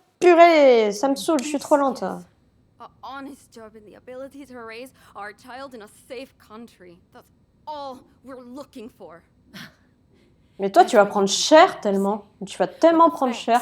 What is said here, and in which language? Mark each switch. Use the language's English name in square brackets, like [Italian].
[French] Purée, ça me saoule, je suis trop lente. [English] an honest job and the ability to raise our child in a safe country. That's all we're looking for. [French] Mais toi, tu vas prendre cher tellement. Tu vas tellement prendre cher,